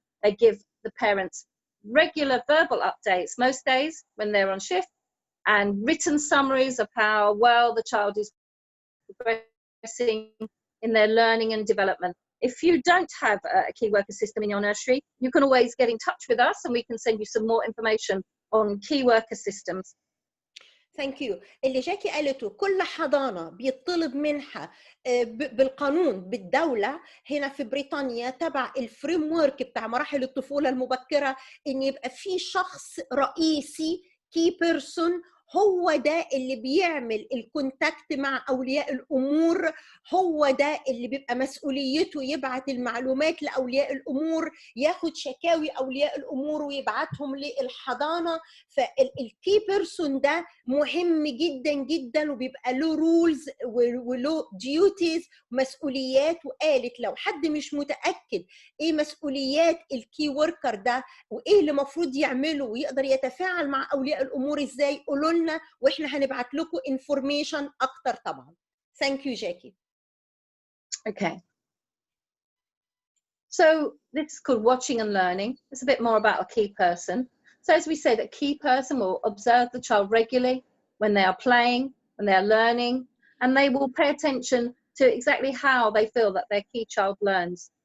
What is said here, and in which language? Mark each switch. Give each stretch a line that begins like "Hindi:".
English: They give the parents regular verbal updates most days when they're on shift, and written summaries of how well the child is progressing in their learning and development. If you don't have a key worker system in your nursery, you can always get in touch with us and we can send you some more information on key worker systems. Thank you.
Arabic: اللي جاكي قالته كل حضانة بيطلب منها بالقانون بالدولة هنا في بريطانيا تبع الفريم ورك بتاع مراحل الطفولة المبكرة إن يبقى في شخص رئيسي
English: key person
Arabic: هو ده اللي بيعمل الكونتاكت مع أولياء الأمور، هو ده اللي بيبقى مسؤوليته يبعت المعلومات لأولياء الأمور، ياخد شكاوي أولياء الأمور ويبعتهم للحضانة. فالكي بيرسون ده مهم جدا جدا وبيبقى له رولز وله ديوتيز ومسؤوليات. وقالت لو حد مش متأكد إيه مسؤوليات الكي وركر ده وإيه اللي مفروض يعمله ويقدر يتفاعل مع أولياء الأمور إزاي، قولوا لنا واحنا هنبعت لكم information اكتر طبعا.
English: Thank you, Jackie. Okay. So this is called watching and learning. It's a bit more about a key person. So as we said, a key person will observe the child regularly when they are playing, when they are learning, and they will pay attention to exactly how they feel that their key child learns.